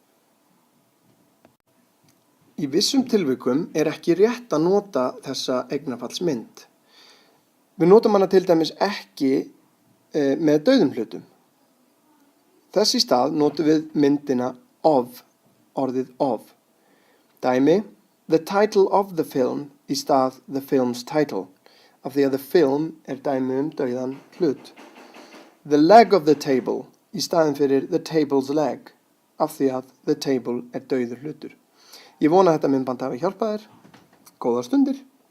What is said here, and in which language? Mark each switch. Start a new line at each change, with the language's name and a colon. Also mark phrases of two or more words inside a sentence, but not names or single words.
Icelandic: Í vissum tilvikum ekki rétt að nota þessa eignarfallsmynd. Við notum hana til dæmis ekki með dauðum hlutum. Þess í stað notum við myndina of, orðið of. Dæmi,
English: the title of the film
Icelandic: í stað
English: the film's title,
Icelandic: af því að
English: the film
Icelandic: dæmi dauðan hlut.
English: The leg of the table
Icelandic: í staðin fyrir
English: the table's leg,
Icelandic: af því að
English: the table
Icelandic: dauður hlutur. Ég vona að þetta myndband hafi hjálpað þér. Góðar stundir!